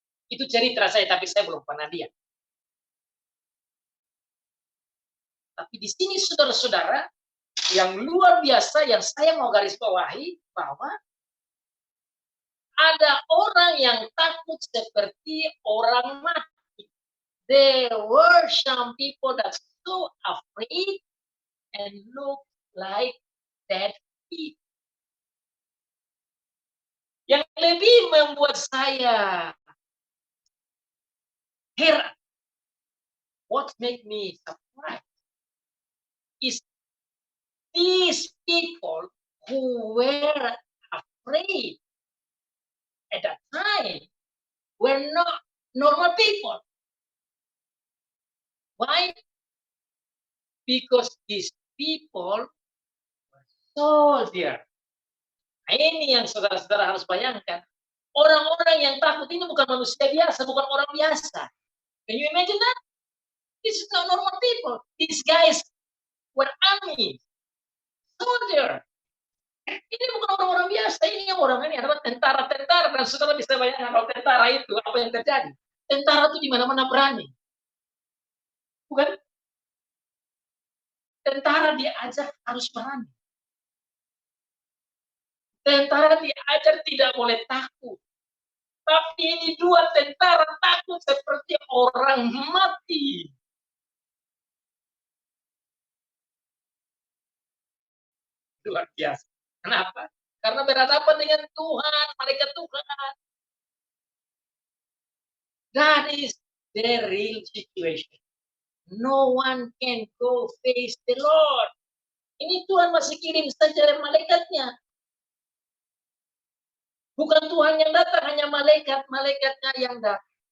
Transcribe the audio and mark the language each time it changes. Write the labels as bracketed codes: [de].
[id] Itu cerita saya, tapi saya belum pernah lihat. Tapi di sini saudara-saudara, yang luar biasa yang saya mau garis bawahi bahwa ada orang yang takut seperti orang mati. [en] There were some people that so afraid and look like dead people. [id] Yang lebih membuat saya heran, [en] what make me surprised is these people who were afraid at that time were not normal people. Why? Because these people were soldiers. [id] Nah, ini yang saudara-saudara harus bayangkan. Orang-orang yang takut ini bukan manusia biasa, bukan orang biasa. [en] Can you imagine that? This is not normal people. These guys were army, soldier. [id] Ini bukan orang-orang biasa, ini orang ini adalah tentara-tentara, dan saudara bisa bayangkan kalau tentara itu apa yang terjadi. Tentara itu di mana-mana berani. Bukan? Tentara diajar harus berani. Tentara diajar tidak boleh takut. Tapi ini dua tentara takut seperti orang mati. Luar biasa. Kenapa? Karena berhadapan dengan Tuhan, malaikat Tuhan. [en] That is the real situation. No one can go face the Lord. [id] Ini Tuhan masih kirim saja malaikatnya. Bukan Tuhan yang datang, hanya malaikatnya yang datang.